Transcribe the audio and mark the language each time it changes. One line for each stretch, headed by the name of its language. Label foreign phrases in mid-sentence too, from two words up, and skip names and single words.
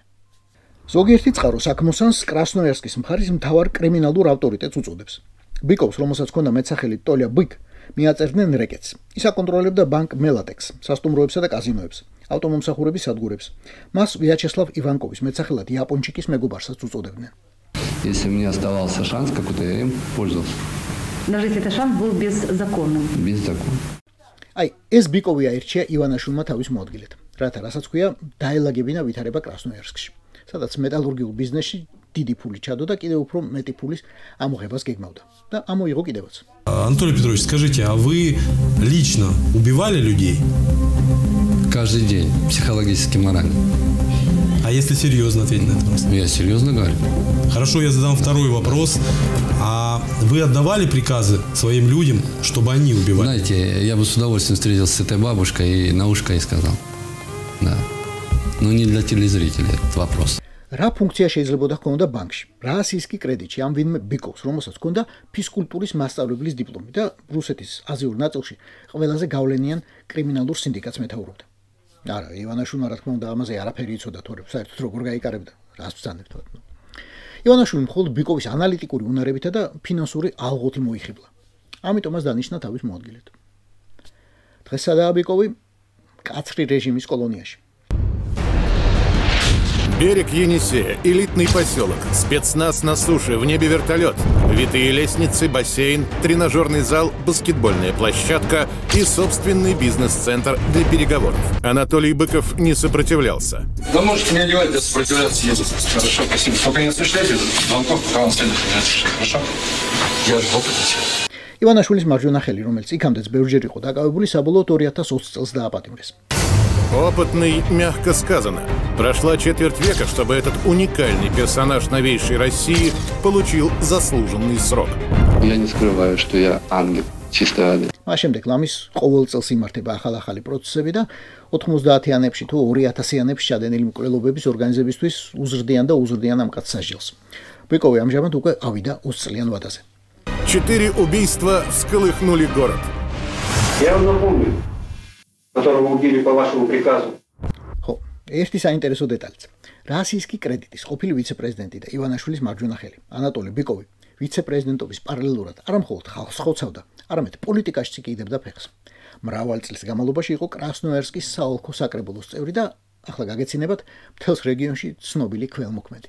Georgian: ზოგიერთი წყარო საქმოსანს კრასნოიარსკის მხარის მთავარ კრიმინალურ ავტორიტეტს უწოდებს. ბიკოვს, რომელსაც ჰქონდა მეტსახელი ტოლია ბიკ, მიაწერდნენ რეკეტს. ის აკონტროლებდა ბანკ მელატექს, სასტუმროებსა და კაზინოებს, ავტომომსახურების სადგურებს. მას ვიაჩესლავ ივანკოვის მეტსახელად იაპონჩიკის მეგობარსაც უწოდებდნენ.
Russian: Если мне оставался шанс какой-то, я им пользовался. Даже если этот шанс был беззаконным. Без закона.
Georgian: აი, ეს ბიკოვი აირჩია ივანაშვილმა თავის მოადგილედ. რათა რასაც ქვია, დაელაგებინა ვითარება კრასნოიარსკში, სადაც მეტალურგიულ ბიზნესში დიდი ფული ჩადო და კიდევ უფრო მეტი ფულის ამოღებას გეგმავდა. და ამოიღო კიდევაც.
Russian: Анатолий Петрович, скажите, а вы лично убивали людей? Каждый день. Психологически, морально. А если серьезно ответить на этот вопрос? Я серьезно говорю. Хорошо, я задам второй вопрос. А вы отдавали приказы своим людям, чтобы они убивали? Знаете, я бы с удовольствием встретился с этой бабушкой и на ушко ей сказал. Да. Но не для телезрителей этот вопрос.
Georgian: რა ფუნქცია შეიძლებოდა ჰქონდა ბანკში? რა ასისკი კრედიტში ამ ვინმე ბიკოვს, რომელსაც ჰქონდა ფიზკულტურის მასწავლებლის დიპლომი და რუსეთის აზიურ ნაწილში ყველაზე გავლენიან კრიმინალურ სინდიკატს მეთაურობდა. არა, ივანაშვილმა რა თქმა უნდა ამაზე არაფერი იცოდა თორემ, საერთოდ როგორ გაიკარებდა, რას ბრძანებთ. ივანაშვილი მხოლოდ ბიკოვის ანალიტიკური უნარებითა და ფინანსური ალღოთი მოიხიბლა. ამიტომაც დანიშნა თავის მოადგილედ. დღესადაა ბიკოვი კაცრი რეჟიმის კოლონიაში.
Russian: Берег Енисея, элитный поселок, спецназ на суше, в небе вертолет, витые лестницы, бассейн, тренажерный зал, баскетбольная площадка и собственный бизнес-центр для переговоров. Анатолий Быков не сопротивлялся. Вы можете не одевать, для сопротивляться ездить. Хорошо, спасибо. Только не осуществляйте звонков, пока вам следует не осуществляет. Хорошо? Я же в опыте.
Georgian: ივანაშვილის მარჯვენა ხელი, რომელიც იქამდეც ბევრჯერ იყო დაკავებული, საბოლოოდ 2020 წელს დააპატიმრეს.
Russian: Опытный, мягко сказано. Прошла четверть века, чтобы этот уникальный персонаж новейшей России получил заслуженный срок. Я не скрываю, что я ангел, чистой воды.
Georgian: მას შემდეგ ლამის ყოველ წელს იმართება ახალ-ახალი პროცესები და 90-იანებში თუ 2000-იანებში ჩადენილი მკვლელობების ორგანიზებისთვის უზრდიან და უზრდიან ამ კაცს სასჯელს. ბიკოვი ამჟამად უკვე ავიდა 20 წლიან ვადაზე.
Russian: 4 убийства всколыхнули город. Я вам напомню, которого убили по вашему приказу.
Georgian: ხო, ერთი საინტერესო დეტალიც. რასისტი კრედიტის ყოფილი ვიცე-პრეზიდენტი და ივანაშვილის მარჯვენა ხელი, ანატოლი ბიკოვი, ვიცე-პრეზიდენტობის პარალელურად არამხოლოდ ხალხს ხოცავდა, არამედ პოლიტიკაშიც იყიდებდა ფეხს. მრავალი წლის განმავლობაში იყო კრასნოიარსკის საოლქო საკრებულოს წევრი და ახლა გაგეცინებათ მთელს რეგიონში ცნობილი ქველმოქმედი.